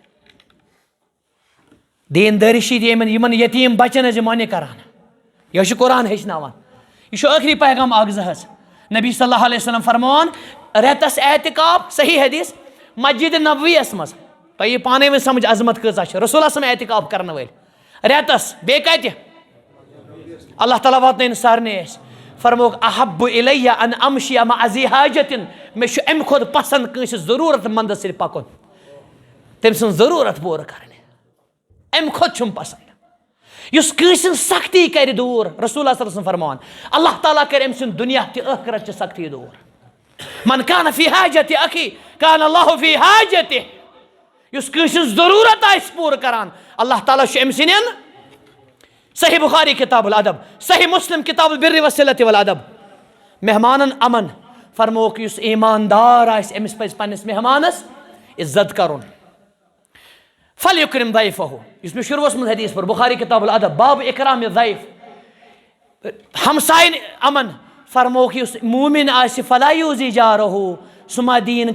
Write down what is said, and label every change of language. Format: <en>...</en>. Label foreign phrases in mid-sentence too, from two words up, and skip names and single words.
<ks>دیٖندٲری چھِ یِمن یتیٖم بچن حظ یہِ منہِ کران یہِ چھُ قرآن ہیٚچھناوان یہ چھُ ٲخری پیغام اکھ زٕ حظ نبی</ks> <ar>صلی اللہ علیہ وسلم</ar> <ks>فرماوان رٮ۪تس اعتکاف صحیح حدیث مسجد نبویَس منٛز تۄہہِ یی پانے وۄنۍ سمجھ عظمت کۭژاہ چھِ رسول اللہ اعتکاف کرنہٕ وٲلۍ رٮ۪تس بیٚیہِ کتہِ اللہ تعالیٰ واتنٲیِن سارنٕے أسۍ فرموک</ks> <ar>احب الیہ ان امشی مع ذی حاجتن</ar> <ks>مےٚ چھُ امہِ کھۄتہٕ پسنٛد کٲنٛسہِ ضروٗرت مندس سۭتۍ پکُن تٔمۍ سٕنٛز ضروٗرت پوٗرٕ کرٕنۍ امہِ کھۄتہٕ چھُم پسنٛد یُس کٲنٛسہِ ہٕنٛز سختی کرِ دوٗر رسول اللہ</ks> <ar>صلی اللہ علیہ وسلم</ar> <ks>فرماوان اللہ تعالیٰ کرِ أمۍ سُنٛد دُنیا تہِ ٲخرت چہِ سختی دوٗر</ks> <ar>من کان فی حاجتہِ اخی کان اللہ فی حاجتہِ</ar> <ks>یُس کٲنٛسہِ ہٕنٛز ضروٗرت آسہِ پوٗرٕ کران اللہ تعالیٰ چھُ أمۍ سٕنٛدٮ۪ن صحیح بخاری کتاب الادب صحیح مسلم کتاب البر والصلۃ والادب مہمانن امن فرموک یُس ایماندار آسہِ أمِس پزِ پننِس مہمانس عزت کرُن</ks> <ar>فلیکرم ضیفہ</ar> <ks>یُس مےٚ شروٗعس منٛز حدیث پوٚر بخاری کتاب الادب باب اکرام ضیف ہمساین امن فرموک یُس مومن آسہِ</ks> <ar>فلا یوٗزی جارہو</ar> <ks>سُہ ما دِیِن</ks>